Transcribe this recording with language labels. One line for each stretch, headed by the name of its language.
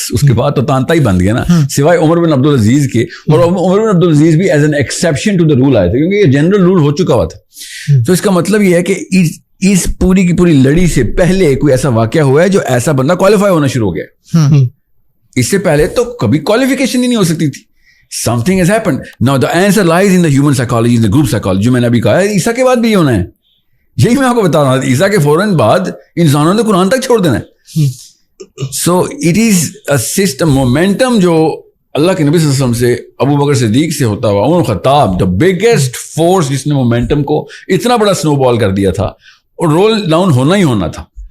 Urdu: اس کے بعد تو تانتا ہی بند گیا نا, سوائے عمر بن عبدالعزیز کے. اور عمر بن عبدالعزیز بھی
English: as an exception to the rule
Urdu: آئے تھے, کیونکہ یہ جنرل رول ہو چکا ہوا تھا. تو اس کا مطلب یہ ہے کہ اس پوری کی پوری لڑی سے پہلے کوئی ایسا واقعہ ہوا ہے جو ایسا بندہ کوالیفائی ہونا شروع ہو گیا. اس سے پہلے تو کبھی کوالیفیکیشن ہی نہیں ہو سکتی تھی.
English: Something has happened. Now the answer lies in the human psychology, in the group psychology,
Urdu: جو میں نے ابھی کہا ہے. عیسیٰ کے بعد بھی یہ ہونا ہے, یہی میں آپ کو بتا رہا ہوں. عیسیٰ کے فوراً بعد انسانوں نے قرآن تک چھوڑ دینا ہے.
English: So it is a system,
Urdu: momentum جو اللہ کے نبی صلی اللہ علیہ وسلم سے, ابو بکر صدیق سے ہوتا ہوا, عمر خطاب,
English: the biggest force
Urdu: جس نے مومنٹم کو اتنا بڑا سنو بال کر دیا تھا, اور رول ڈاؤن ہونا ہی ہونا تھا.